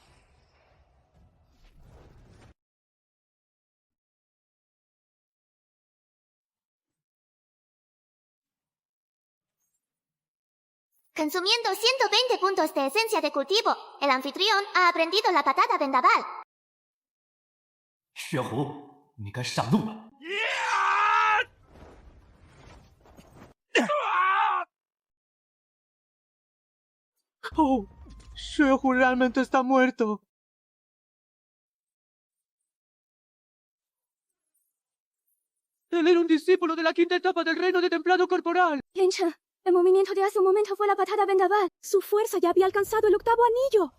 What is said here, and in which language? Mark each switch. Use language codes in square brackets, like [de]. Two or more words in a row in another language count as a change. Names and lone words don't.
[es] Consumiendo 120 puntos de esencia de cultivo, el anfitrión ha aprendido la patada vendaval. [zh] 血狐，你该上路了。 [es] ¡Oh! Xue realmente está muerto. Él era un discípulo de la quinta etapa del reino de templado corporal. Lin-Chen, el movimiento de hace un momento fue la patada vendaval. Su fuerza ya había alcanzado el 8º anillo.